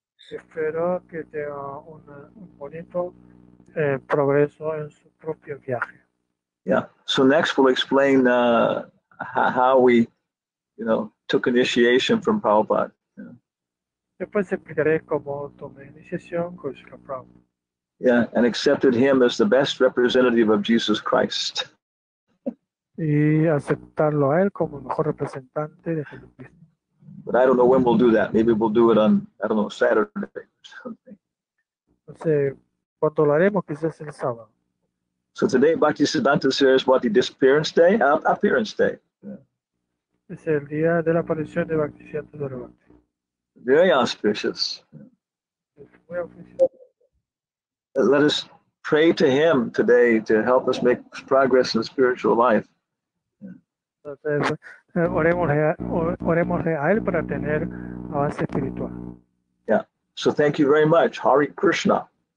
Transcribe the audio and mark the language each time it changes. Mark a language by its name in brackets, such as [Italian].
[Spanish] Espero que tenga un bonito progreso en su propio viaje. Yeah. [English] So next we'll explain how we, took initiation from Prabhupada. [Spanish] Después explicaré cómo tomé iniciación con Srila Prabhupada. [English] Yeah, and accepted him as the best representative of Jesus Christ. [Spanish] Y aceptarlo a él como el mejor representante de Jesucristo. [English] But I don't know when we'll do that. Maybe we'll do it on, Saturday or something. [Spanish] No sé cuándo lo haremos, quizás el sábado. [English] So today, Bhaktisiddhanta says what, the disappearance day? Appearance day. Yeah. [Spanish] Es el día de la aparición de Bhaktisiddhanta Saraswati. [English] Very auspicious. [Spanish] Es muy oficial. [English] Let us pray to him today to help us make progress in spiritual life. [Spanish] Entonces, oremos a él para tener avance espiritual. [English] Yeah. So thank you very much. Hare Krishna.